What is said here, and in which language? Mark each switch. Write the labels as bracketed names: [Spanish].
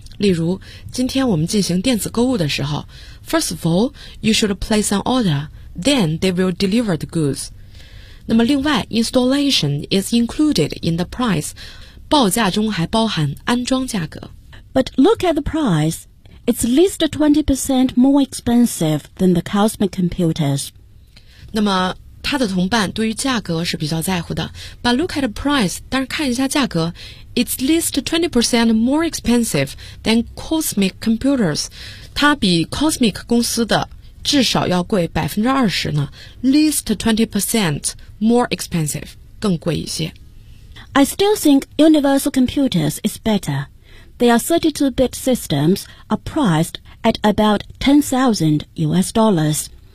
[Chinese] 例如今天我们进行电子购物的时候 [English] First of all, you should place an order, then they will deliver the goods. 那么另外 installation is included in the price. [Chinese] 报价中还包含安装价格。 [English] But look at the price. It's at least 20% more expensive than the Cosmic Computers. [Chinese] 那么他的同伴对于价格是比较在乎的。 [English] But look at the price, [Chinese] 但是看一下价格。 [English] It's at least 20% more expensive than Cosmic Computers. [Chinese] 它比 Cosmic 公司的至少要贵 20% 呢。 [English] Least 20% more expensive, [Chinese] 更贵一些。 [English] I still think Universal Computers is better. Their 32-bit systems are priced at about $10,000.